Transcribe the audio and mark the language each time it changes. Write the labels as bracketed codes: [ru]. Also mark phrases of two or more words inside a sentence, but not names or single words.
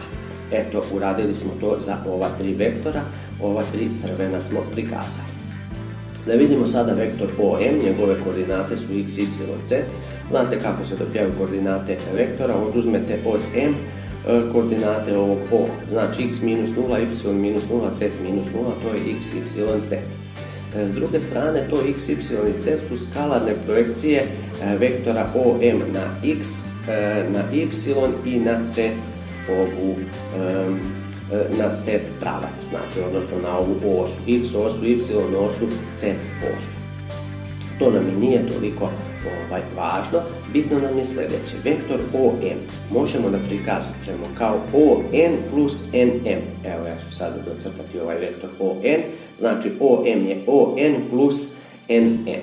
[sr] Eto, uradili smo to za ova tri vektora, ova tri crvena smo prikazali. Da vidimo sada vektor OM, njegove koordinate su x, y, z. Znate kako se dobijaju koordinate vektora, oduzmete od M koordinate ovog O, znači x minus 0, y minus 0, z minus 0, to je x, y, z. S druge strane, to x, y i z su skalarne projekcije vektora OM na x, na y i na z na z pravac, znači, odnosno na ovu osu, x osu, y osu, z osu. To nam i nije toliko važno, bitno nam je sljedeće. Vektor OM možemo da prikažemo kao ON plus NM. Evo, ja ću sada docrtati ovaj vektor ON, znači OM je ON plus NM.